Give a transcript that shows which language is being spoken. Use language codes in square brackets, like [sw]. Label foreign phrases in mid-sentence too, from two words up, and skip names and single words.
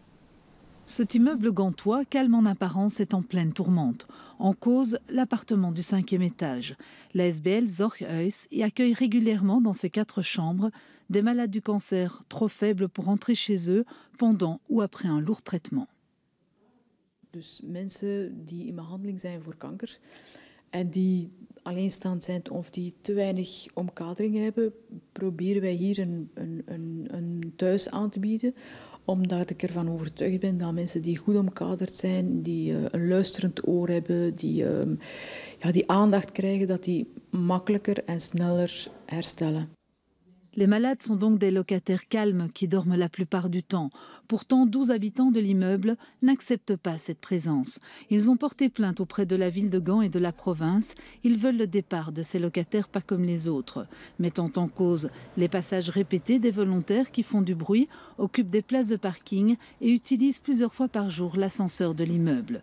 [fr] Cet immeuble gantois, calme en apparence, est en pleine tourmente. En cause, l'appartement du 5e étage. L'ASBL Zorghuis y accueille régulièrement dans ses 4 chambres des malades du cancer trop faibles pour entrer chez eux pendant ou après un lourd traitement. [nl] Dus mensen die in behandeling zijn voor kanker en die alleenstaand zijn of die te weinig omkadering hebben, proberen wij hier een thuis aan te bieden. Omdat ik ervan overtuigd ben dat mensen die goed omkaderd zijn, die een luisterend oor hebben, die aandacht krijgen, dat die makkelijker en sneller herstellen. [fr] Les malades sont donc des locataires calmes qui dorment la plupart du temps. Pourtant, 12 habitants de l'immeuble n'acceptent pas cette présence. Ils ont porté plainte auprès de la ville de Gand et de la province. Ils veulent le départ de ces locataires pas comme les autres, mettant en cause les passages répétés des volontaires qui font du bruit, occupent des places de parking et utilisent plusieurs fois par jour l'ascenseur de l'immeuble.